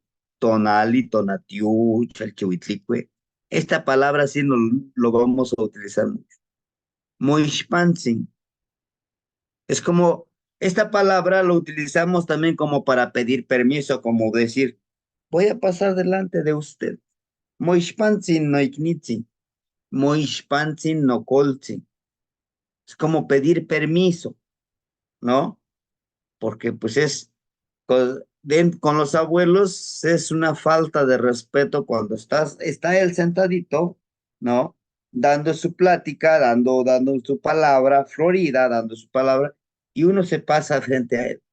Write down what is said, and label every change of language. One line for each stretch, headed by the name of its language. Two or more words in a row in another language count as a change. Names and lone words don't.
Nahuatl languages: Tonali, Tonatiu, Chalchihuitlicue.
Spanish: Esta palabra sí lo vamos a utilizar mucho.
Nahuatl languages: Moishpantzin.
Spanish: Es como, esta palabra lo utilizamos también como para pedir permiso, como decir, voy a pasar delante de usted.
Nahuatl languages: Moishpantzin no iknitzin, Moishpantzin no koltzin.
Spanish: Es como pedir permiso, ¿no? Porque pues con los abuelos es una falta de respeto cuando está él sentadito, ¿no? Dando su plática, dando su palabra, Florida, dando su palabra, y uno se pasa frente a él.